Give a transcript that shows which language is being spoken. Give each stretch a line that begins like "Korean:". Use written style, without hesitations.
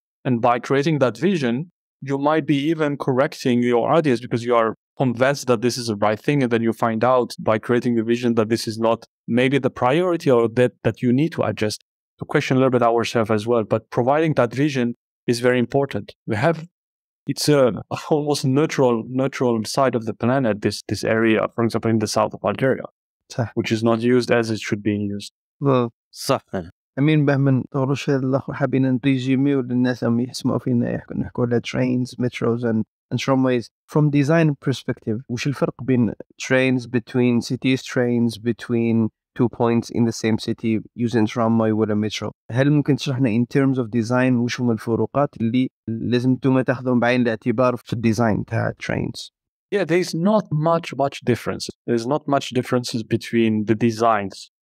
English: And by creating that vision, you might be even correcting your audience because you are convinced that this is the right thing, and then you find out by creating the vision that this is not maybe the priority, or that you need to adjust, to question a little bit ourselves as well. But providing that vision is very important. It's a almost neutral side of the planet, this area, for example, in the south of Algeria, which is not used as it should be used.
Arabic: صح. أمين بهمن طورش الأخر حابين نريزيمي وللناس هم يسمعوا فينا نحكوا على
English: trains, metros and tramways from design perspective.
Arabic: وش الفرق بين
English: trains between cities, trains between two points in the same city using tramway
Arabic: ولا metro؟ هل ممكن تشرحنا
English: in terms of design
Arabic: وش هم الفروقات اللي لازم انتم تاخذون بعين الاعتبار في الديزاين تاع trains؟
English: Yeah, there's not much difference. There's not much differences between the designs.